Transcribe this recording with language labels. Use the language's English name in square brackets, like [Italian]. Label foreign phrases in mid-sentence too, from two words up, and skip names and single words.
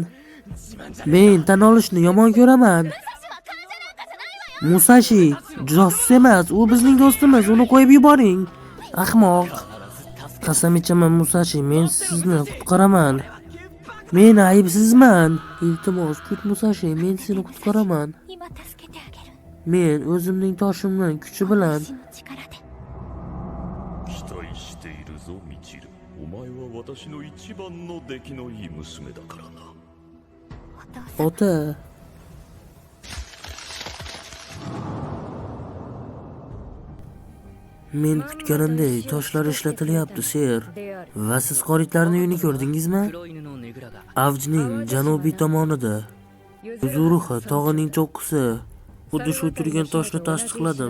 [Uzbek] Men tan olishni yomon ko'raman. Musashi josus emas, u bizning do'stimiz. Uni qo'yib yuboring. Ahmoq. Qasam ichaman Musashi, men sizni qutqaraman. Men aybsizman. Iltimos, kut Musashi, men seni qutqaraman. [Japanese] 今助けてあげる。 [Uzbek] Men o'zimning toshimning kuchi bilan [Japanese] 私の力で。期待しているぞミチル。お前は私の一番の出来のいい娘だからな。お父さん。 [Uzbek] ota. Men kutganimdek toshlar ishlatilyapti, ser. Va siz qoritlarning uyini ko'rdingizmi? Avjning janubiy tomonida. Zuruxa tog'ining cho'qqisi. Xuddi shu turgan toshni tasdiqladim.